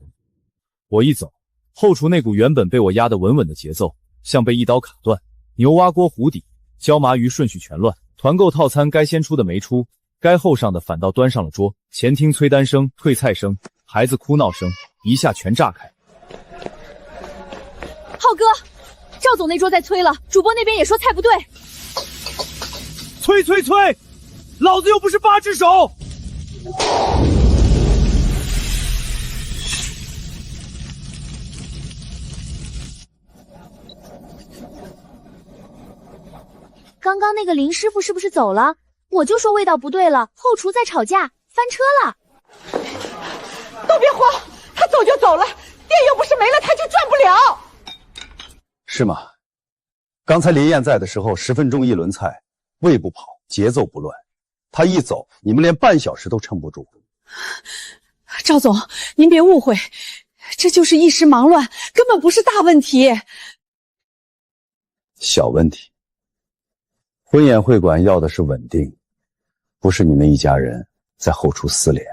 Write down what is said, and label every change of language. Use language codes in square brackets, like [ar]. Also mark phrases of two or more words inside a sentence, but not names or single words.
[zh] 我一走，後廚那股原本被我壓得穩穩的節奏，像被一刀卡斷。牛蛙鍋糊底，椒麻魚順序全亂，團購套餐該先出的沒出，該後上的反倒端上了桌。前廳催單聲、退菜聲、孩子哭鬧聲，一下全炸開。浩哥，趙總那桌在催了，主播那邊也說菜不對。催！老子又不是8只手！刚刚那个林師傅是不是走了？我就說味道不對了，後廚在吵架，翻車了。都別慌，他走就走了，店又不是沒了他就賺不了。是嗎？剛才林燕在的時候，10分鐘一輪菜，胃不跑，節奏不亂。他一走，你們連半小時都撐不住。趙總，您別誤會，這就是一時忙亂，根本不是大問題。小問題。婚宴會館要的是穩定，不是你們一家人在後廚撕臉。